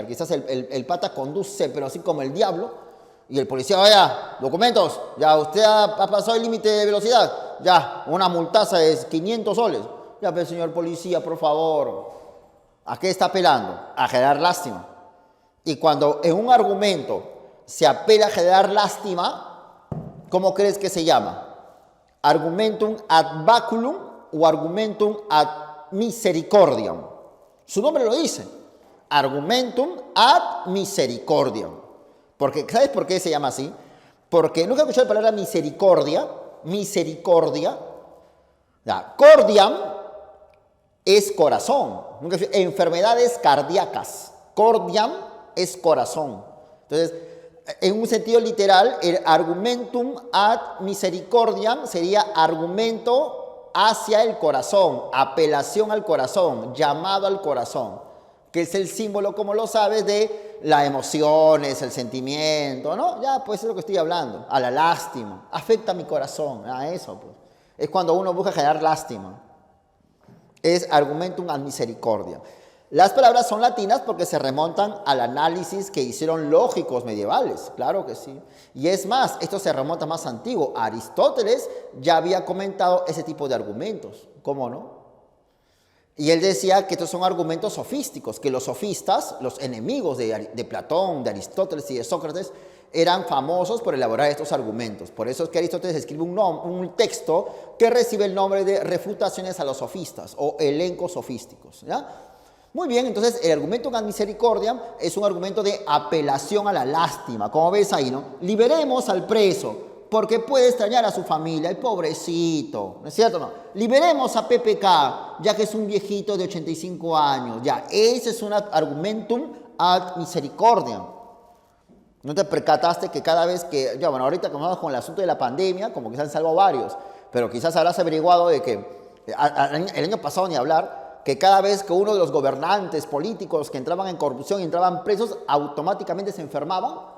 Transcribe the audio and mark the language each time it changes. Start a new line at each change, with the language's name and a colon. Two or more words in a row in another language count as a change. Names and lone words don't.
Spanish: Quizás el pata conduce, pero así como el diablo. Y el policía, vaya, documentos, ya usted ha pasado el límite de velocidad, ya, una multaza de 500 soles. Ya, pero señor policía, por favor, ¿a qué está apelando? A generar lástima. Y cuando en un argumento se apela a generar lástima, ¿cómo crees que se llama?
Latin: Argumentum ad baculum o argumentum ad misericordiam.
Spanish: Su nombre lo dice,
Latin: argumentum ad misericordiam.
Spanish: Porque, ¿sabes por qué se llama así? Porque nunca he escuchado la palabra misericordia. Ya, cordiam es corazón. Enfermedades cardíacas. Cordiam es corazón. Entonces, en un sentido literal, el
Latin: argumentum ad misericordiam
Spanish: sería argumento hacia el corazón, apelación al corazón, llamado al corazón, que es el símbolo, como lo sabes, de las emociones, el sentimiento, ¿no? Ya, pues es lo que estoy hablando, a la lástima, afecta mi corazón, a eso, pues. Es cuando uno busca generar lástima.
Latin: Es argumentum ad misericordia.
Spanish: Las palabras son latinas porque se remontan al análisis que hicieron lógicos medievales, claro que sí. Y es más, esto se remonta más antiguo. Aristóteles ya había comentado ese tipo de argumentos, ¿cómo no? Y él decía que estos son argumentos sofísticos, que los sofistas, los enemigos de Platón, de Aristóteles y de Sócrates, eran famosos por elaborar estos argumentos. Por eso es que Aristóteles escribe un texto que recibe el nombre de Refutaciones a los sofistas o elencos sofísticos, ¿ya? Muy bien, entonces el argumento
Latin: ad misericordiam
Spanish: es un argumento de apelación a la lástima. Como ves ahí, ¿no? Liberemos al preso, porque puede extrañar a su familia, el pobrecito, ¿no es cierto? No. Liberemos a PPK, ya que es un viejito de 85 años. Ya, ese es un
Latin: argumentum ad misericordiam.
Spanish: ¿No te percataste que cada vez que, ya bueno, ahorita como con el asunto de la pandemia, como que se han salvado varios, pero quizás habrás averiguado de que, el año pasado ni hablar, que cada vez que uno de los gobernantes políticos que entraban en corrupción y entraban presos, automáticamente se enfermaban?